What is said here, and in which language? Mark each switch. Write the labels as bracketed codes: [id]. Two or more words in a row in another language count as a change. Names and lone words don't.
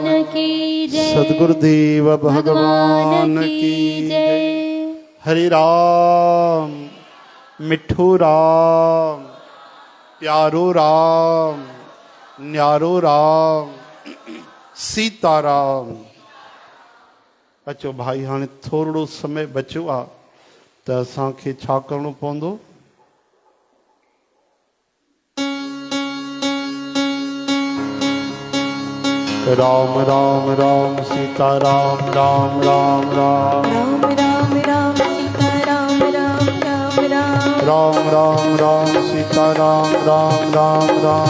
[hi] की जय। सद्गुरुदेव भगवान की जय। [sd] हरे राम मिठू राम प्यारो राम न्यारो राम सीताराम। अचो भाई हाणे थोरो समय बचियो आहे त असांखे छा करिणो पवंदो? राम राम राम सीताराम राम राम राम राम राम राम सीता राम राम राम राम राम राम राम सीताराम राम राम राम